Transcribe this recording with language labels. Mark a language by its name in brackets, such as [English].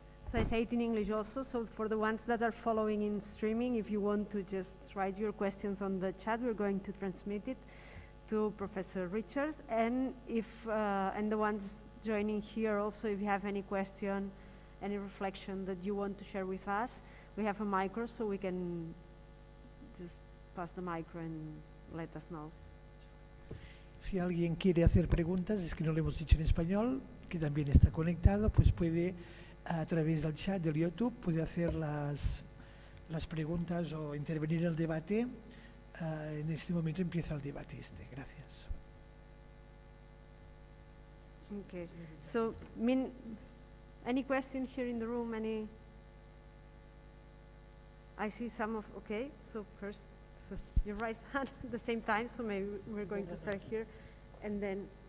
[English] So I say it in English also, so for the ones that are following in streaming, if you want to just write your questions on the chat, we're going to transmit it to Professor Richards, and and the ones joining here also, if you have any question, any reflection that you want to share with us, we have a micro, so we can just pass the micro and let us know. [Spanish] Si alguien quiere hacer preguntas, es que no lo hemos dicho en español, que también está conectado, pues puede a través del chat del YouTube puede hacer las preguntas o intervenir en el debate. En este momento empieza el debate Gracias. [English] Okay. So, any question here in the room? I see some of. Okay. So first, you raised hand at the same time. So maybe we're going to start here, and then.